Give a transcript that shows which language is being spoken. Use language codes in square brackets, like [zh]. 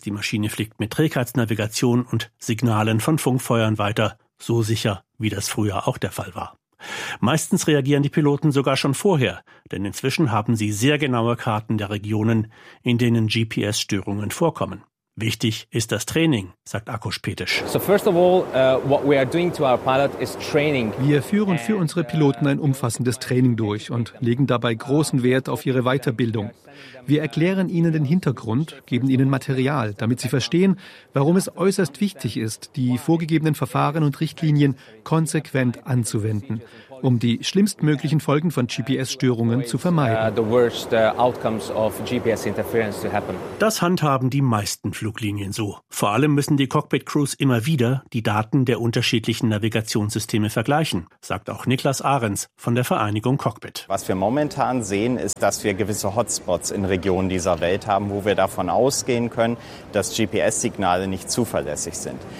[de] Die Maschine fliegt mit Trägheitsnavigation und Signalen von Funkfeuern weiter, so sicher, wie das früher auch der Fall war. Meistens reagieren die Piloten sogar schon vorher, denn inzwischen haben sie sehr genaue Karten der Regionen, in denen GPS-Störungen vorkommen. Wichtig ist das Training, sagt Akos Petic. [en] So first of all, what we are doing to our pilot is training. [de] Wir führen für unsere Piloten ein umfassendes Training durch und legen dabei großen Wert auf ihre Weiterbildung. Wir erklären ihnen den Hintergrund, geben ihnen Material, damit sie verstehen, warum es äußerst wichtig ist, die vorgegebenen Verfahren und Richtlinien konsequent anzuwenden, um die schlimmstmöglichen Folgen von GPS-Störungen zu vermeiden. [en] The worst outcomes of GPS interference to happen. [de] Das handhaben die meisten Fluglinien so. Vor allem müssen die Cockpit-Crews immer wieder die Daten der unterschiedlichen Navigationssysteme vergleichen, sagt auch Niklas Ahrens von der Vereinigung Cockpit. Was wir momentan sehen, ist, dass wir gewisse Hotspots in Regionen dieser Welt haben, wo wir davon ausgehen können, dass GPS-Signale nicht zuverlässig sind.